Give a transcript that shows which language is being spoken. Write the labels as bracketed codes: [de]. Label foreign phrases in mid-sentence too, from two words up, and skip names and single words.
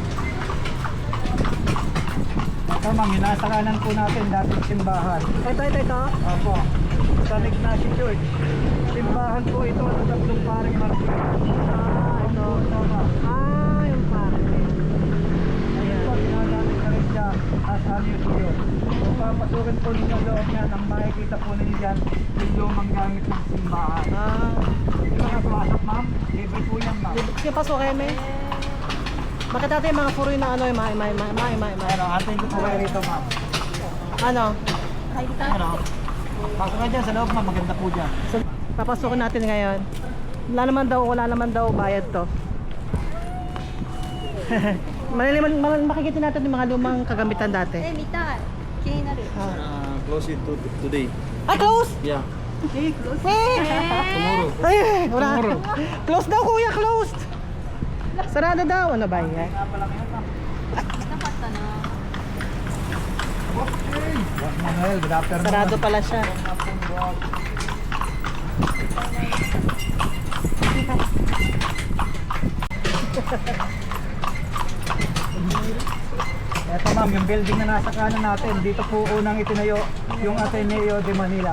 [tl] Ito, ma'am, yung nasa kanan po natin, dating simbahan. Ito. Opo. San Ignacio Church. Simbahan po ito ng tatlong paring martir. Ito. Yung parang. Ito, ginagamit na rin siya [en] as a museum. [tl] Kung papasukin po ninyo ang loob niyan, ang makikita po ninyo dyan, yung lumang gamit ng simbahan. Yung mga pasok, ma'am, libre po yan, ma'am. Sige, pasok kayo, may. Bakit natin yung mga puroy na ano, yung may. Ano, atin ko po kayo rito, ma'am. Ano? Ano? Pasok na dyan sa loob, ma'am, maganda po dyan. So, papasukin natin ngayon. Wala naman daw bayad to. Makikita natin yung mga lumang kagamitan dati. [ja] 見たい。気になる。 [en] Close it today. Ah, close! Yeah. Tomorrow. [tl] Ay, wala. Close daw, kuya, closed. Sarado daw. Ano ba yan? [ja] なかったな。 [en] Boss Manuel, good afternoon. [tl] Sarado pala siya. Ito, ma'am, yung building na nasa kanan natin, dito po unang itinayo yung Ateneo de Manila.